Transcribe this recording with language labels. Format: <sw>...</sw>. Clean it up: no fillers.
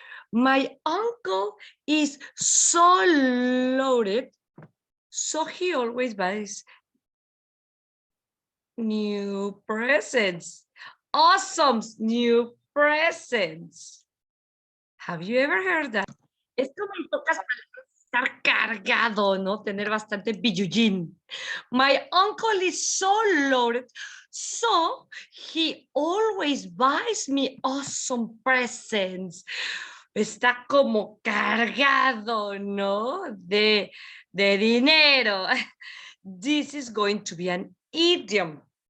<en>My uncle is so loaded, so he always buys new presents. Awesome new presents. Have you ever heard that?</en> <es>Es como en pocas palabras estar cargado, ¿no? Tener bastante billullín.</es> <en>My uncle is so loaded, so he always buys me awesome presents.</en> <es>Está como cargado, ¿no? De dinero.</es> <en>This is going to be an idiom.</en>